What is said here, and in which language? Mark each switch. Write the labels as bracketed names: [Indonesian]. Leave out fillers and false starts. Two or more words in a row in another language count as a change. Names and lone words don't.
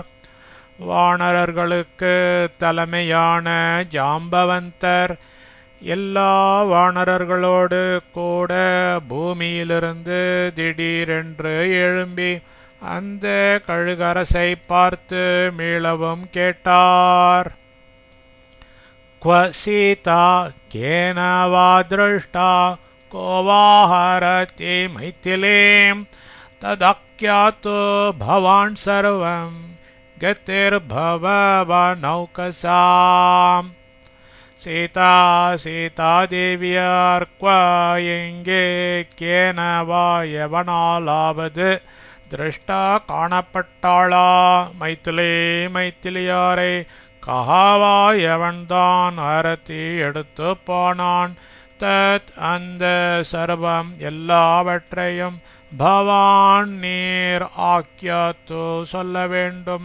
[Tamil] வானரர்களுக்கு தலைமையான ஜாம்பவந்தர் எல்லா வானரர்களோடு கூட பூமியிலிருந்து திடீரென்று எழும்பி அந்த கழுகரசை பார்த்து மீளவும் கேட்டார். [Sanskrit] क्व सीता केन वा दृष्टा को वा हरति मैथिलीं तदख्यातो भवान् सर्वं गतिर्भवनौकसाम्. [Tamil] सीता सीतादेवियाர் क्व எங்கே கேன வா எவனாலாவது திருஷ்டா காணப்பட்டாளா மைத்திலே மைத்திலியாரை கஹாவா எவன்தான் அரத்தி எடுத்து போனான் தத் அந்த சர்வம் எல்லாவற்றையும் பவான் நீர் ஆக்கியாத்து சொல்ல வேண்டும்.